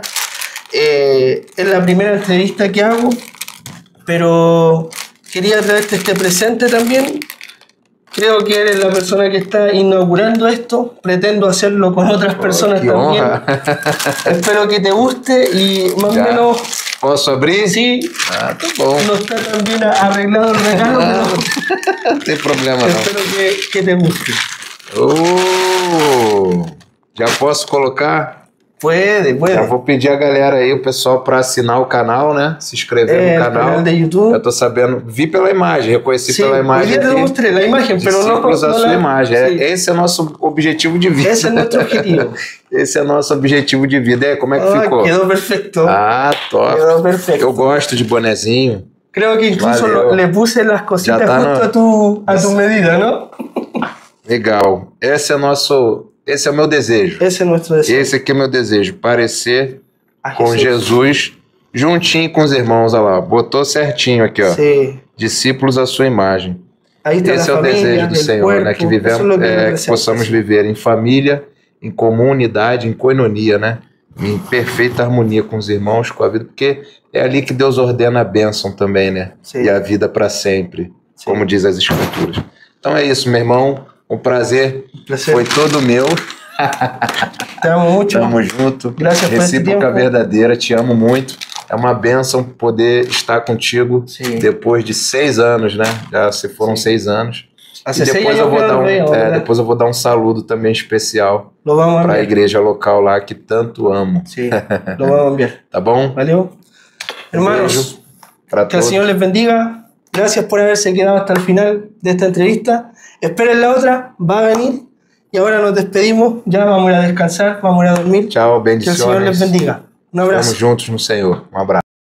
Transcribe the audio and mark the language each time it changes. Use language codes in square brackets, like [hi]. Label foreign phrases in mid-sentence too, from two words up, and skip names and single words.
[es] Es la primera entrevista que hago, pero quería traerte este presente también, Creo que eres la persona que está inaugurando esto. Pretendo hacerlo con otras personas qué también. [pt] honra. [es] Espero que te guste y más o Ya. menos, [pt] Posso abrir? [es] sí, [pt] Ah, tá bom. [es] no está tan bien arreglado el regalo, pero [pt] Não tem problema não. [es] espero que te guste. [pt] Já posso colocar? [es] Puede. [pt] Já vou pedir a galera aí, o pessoal, para assinar o canal, né? Se inscrever no [es] El [pt] canal. [es] canal de YouTube. [pt] Eu tô sabendo, vi pela imagem, reconheci [es] Sí, [pt] pela [es] hoy [pt] imagem [es] día te [pt] aqui. [es] mostré la imagen, pero no, [pt] Discípulos a [es] no [pt] sua [es] la... [pt] imagem. [es] Sí. [pt] Esse é nosso objetivo de vida. [es] Ese es nuestro objetivo. [pt] Esse é nosso objetivo de vida. E aí, como é que [es] Ah, [pt] ficou? [es] quedó perfecto. [pt] Ah, top. [es] Quedó perfecto. [pt] Eu gosto de bonezinho. [es] Creo que incluso [pt] Valeu. [es] le puse las cositas Ya está, justo ¿no? a tu medida, ¿no? [pt] Legal. Esse é o meu desejo. [es] Ese es nuestro deseo. [pt] Esse aqui é o meu desejo. Parecer [es] A [pt] com Jesus juntinho com os irmãos. Olha lá. Botou certinho aqui, ó. [es] Sí. [pt] Discípulos à sua imagem. [es] Ahí está [pt] Esse é [es] la [pt] o [es] familia, [pt] desejo do [es] el [pt] Senhor, [es] cuerpo. [pt] né? Que, [es] Eso es [pt] vivemos, [es] lo que [pt] que [es] representa, [pt] possamos [es] sí. [pt] viver em família, em comunidade, em koinonia, né? Em perfeita harmonia com os irmãos, com a vida, porque é ali que Deus ordena a bênção também, né? Sim. E a vida para sempre, Sim. como diz as Escrituras. Então é isso, meu irmão. Um prazer. Prazer. Foi todo meu. [es] Te amo mucho. [pt] Tamo junto. Graças por esse Recíproca tempo. verdadeira. Te amo muito. É uma bênção poder estar contigo Sim. depois de 6 anos, né? Já se foram Sim. 6 anos. [es] Hace [pt] E [es] 6 [pt] depois eu [es] años [pt] vou [es] que [pt] dar [es] nos vemos, ¿verdad? [pt] depois eu vou dar um saludo também especial [es] Lo vamos a [pt] para a [es] enviar. [pt] igreja local lá que tanto amo. [es] Sí, lo vamos a enviar. [pt] Tá bom? ¿Valeu? [es] Hermanos, [pt] Para [es] que el [pt] todos. [es] Señor les bendiga. Gracias por haberse quedado hasta el final de esta entrevista. Esperen la otra, va a venir. Y ahora nos despedimos. Ya vamos a ir a descansar, vamos a ir a dormir. [pt] Tchau, [es] Que el Señor les bendiciones. bendiga. Un abrazo. [pt] Estamos juntos no Senhor. Um abraço.